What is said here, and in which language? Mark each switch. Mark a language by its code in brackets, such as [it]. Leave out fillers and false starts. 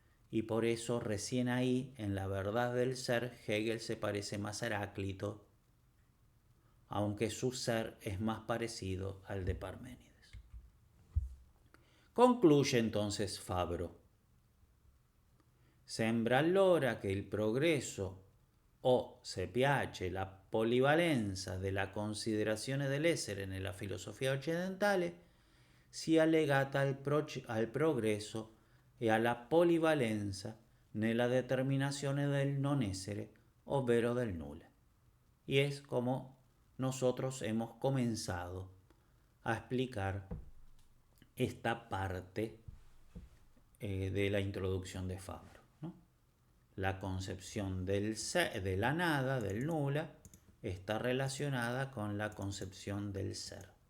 [es] Y por eso recién ahí, en la verdad del ser, Hegel se parece más a Heráclito, aunque su ser es más parecido al de Parménides. Concluye entonces Fabro. [it] Sembra allora che il progresso, o se piace la polivalenza della considerazione dell'essere nella filosofia occidentale, sia legata al progresso e alla polivalenza nella determinazione del non essere, ovvero del nulla. [es] Y es como nosotros hemos comenzado a explicar esta parte de la introducción de Fabro, ¿no? La concepción del ser, de la nada, del nula, está relacionada con la concepción del ser.